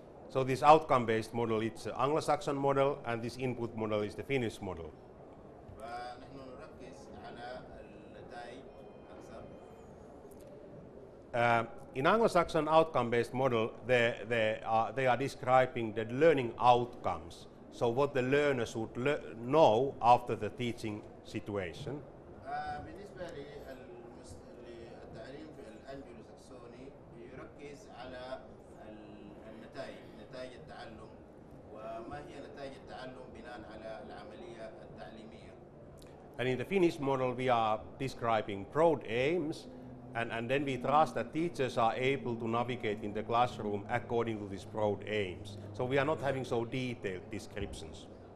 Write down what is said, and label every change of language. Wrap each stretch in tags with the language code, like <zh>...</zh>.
<en>So this outcome-based model, it's the Anglo-Saxon model, and this input model is the Finnish model.</en> <ar>فنحن نركز على النتائج أكثر.</ar> <en>In Anglo-Saxon outcome-based model, they are describing the learning outcomes. So what the learner should know after the teaching situation.</en> <ar>بالنسبة للتعليم في الأنجلو ساكسوني يركز على النتائج، نتائج التعلم، وما هي نتائج التعلم بناء على العملية التعليمية.</ar> <en>And in the Finnish model, we are describing broad aims And then we trust that teachers are able to navigate in the classroom according to these broad aims. So we are not having so detailed descriptions.</en>